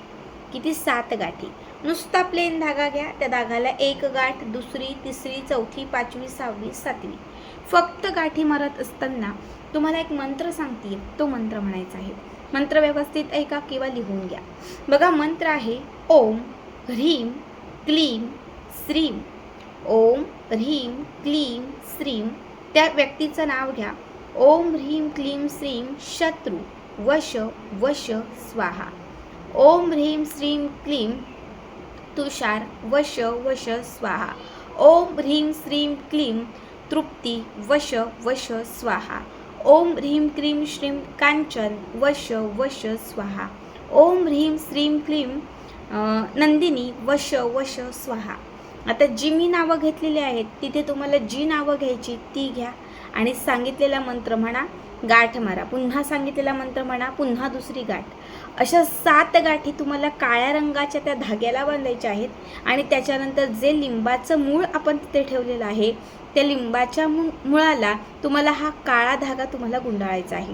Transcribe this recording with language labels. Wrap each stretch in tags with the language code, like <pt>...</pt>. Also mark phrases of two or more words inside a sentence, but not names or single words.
<mr>किती? 7 गाठी. नुसता प्लेन धागा घ्या, त्या धागाला एक गाठ, दुसरी, तिसरी, चौथी, 5वी, 6वी, 7वी, फक्त गाठी मारत असताना तुम्हाला एक मंत्र सांगते, तो मंत्र म्हणायचा आहे. मंत्र व्यवस्थित ऐका किंवा लिहून घ्या. बघा, मंत्र आहे</mr> <sa>ओम ह्रीम क्लीम श्रीम. ओम ह्रीम क्लीम श्रीम. त्या व्यक्तीचं नाव घ्या. ओम ह्रीम क्लीम श्रीम शत्रू वश वश स्वाहा. ओम ह्रीम श्रीम क्लीम तुषार वश वश स्वाहा. ओम ह्रीम श्रीम क्लीम तृप्ती वश वश स्वाहा. ओम ह्रीम क्लीम श्रीम कांचन वश वश स्वाहा. ओम ह्रीम श्रीम क्लीम नंदिनी वश वश स्वाहा.</sa> <mr>आता जी मी नावं घेतलेली आहेत तिथे तुम्हाला जी नावं घ्यायची ती घ्या आणि सांगितलेला मंत्र म्हणा, गाठ मारा. पुन्हा सांगितलेला मंत्र म्हणा, पुन्हा दुसरी गाठ. अशा 7 गाठी तुम्हाला काळ्या रंगाच्या त्या धाग्याला बांधायच्या आहेत आणि त्याच्यानंतर जे लिंबाचं मूळ आपण तिथे ठेवलेलं आहे त्या लिंबाच्या मुळाला तुम्हाला हा काळा धागा तुम्हाला गुंडाळायचा आहे.</mr>